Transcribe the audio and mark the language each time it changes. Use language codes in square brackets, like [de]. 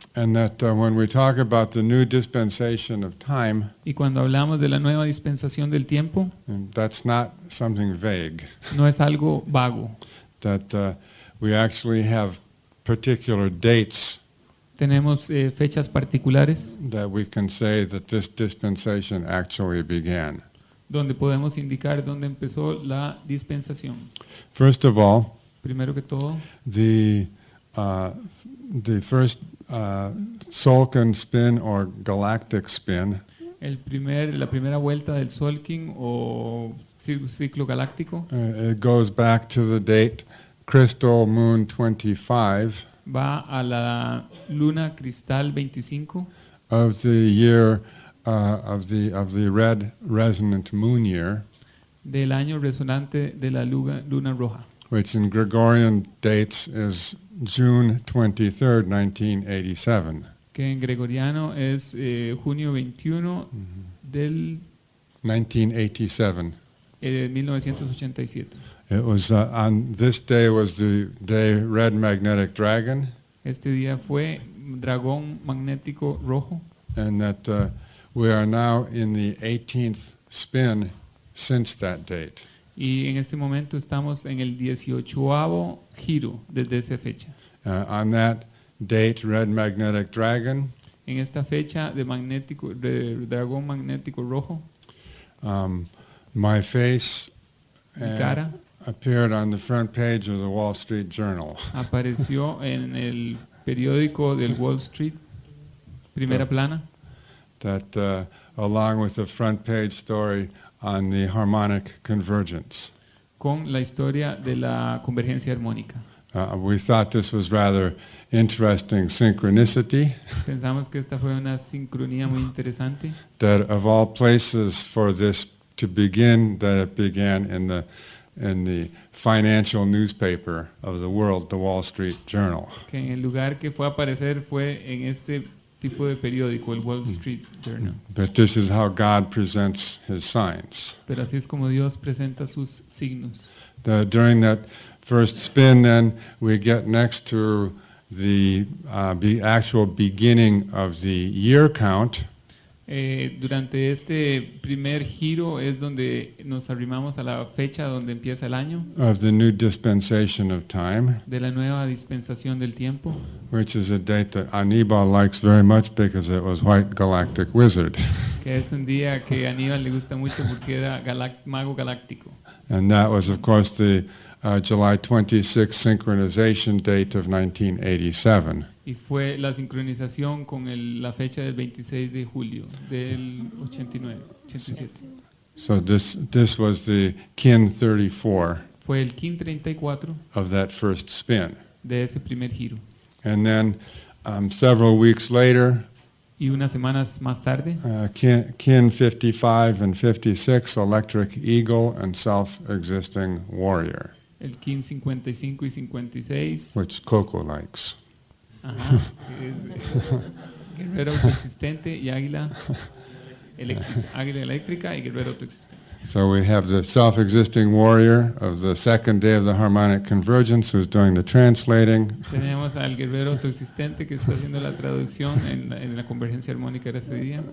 [en] And that when we talk about the new dispensation of time, [es] Y cuando hablamos de la nueva dispensación del tiempo, [en] that's not something vague. [es] no es algo vago. [en] That we actually have particular dates [es] Tenemos fechas particulares [en] that we can say that this dispensation actually began. [es] donde podemos indicar dónde empezó la dispensación. [en] First of all, [es] Primero que todo, [en] the first Solkan spin or galactic spin [es] la primera vuelta del Solking o ciclo galáctico [en] it goes back to the date Crystal Moon 25 [es] va a la luna cristal 25 [en] of the year of the red resonant moon year, [es] del año resonante de la luna roja, [en] which in Gregorian dates is June 23rd, 1987. [es] que en gregoriano es junio 21 del 1987. 1987. [en] It was on this day was the day Red Magnetic Dragon, [es] Este día fue dragón magnético rojo [en] and that we are now in the 18th spin since that date. [es] Y en este momento estamos en el 18º giro desde esa fecha. [en] On that date, red magnetic dragon, [es] En esta fecha de dragón magnético rojo, [en] my face [es] mi cara [en] appeared on the front page of the Wall Street Journal. [es] apareció en el periódico del Wall Street, primera plana, [en] That along with the front page story on the harmonic convergence. [es] con la historia de la convergencia armónica. [en] We thought this was rather interesting synchronicity, [es] Pensamos que esta fue una sincronía muy interesante, [en] that of all places for this to begin, that it began in the financial newspaper of the world, the Wall Street Journal. [es] que en el lugar que fue a aparecer fue en este tipo de periódico, el Wall Street Journal. [en] But this is how God presents his signs. [es] Pero así es como Dios presenta sus signos. [en] During that first spin, then, we get next to the actual beginning of the year count, [es] Durante este primer giro es donde nos arrimamos a la fecha donde empieza el año, [en] of the new dispensation of time, [es] de la nueva dispensación del tiempo, [en] which is a date that Anibal likes very much because it was White Galactic Wizard. [es] que es un día que a Aníbal le gusta mucho porque era mago galáctico. [en] And that was, of course, the July 26th synchronization date of 1987. [es] Y fue la sincronización con la fecha del 26 de julio del 87. [en] So this was the kin 34 [es] Fue el KIN 34 [en] of that first spin. [es] de ese primer giro. [en] And then several weeks later, [es] Y unas semanas más tarde, [en] kin 55 and 56, Electric Eagle and Self-Existing Warrior, [es] el KIN 55 y 56, [en] which Coco likes. [es] ajá, que es guerrero autoexistente y águila eléctrica y guerrero autoexistente. [en] So we have the self-existing warrior of the second day of the harmonic convergence who's doing the translating. [es] Tenemos al guerrero autoexistente que está haciendo la traducción en la convergencia armónica de ese día.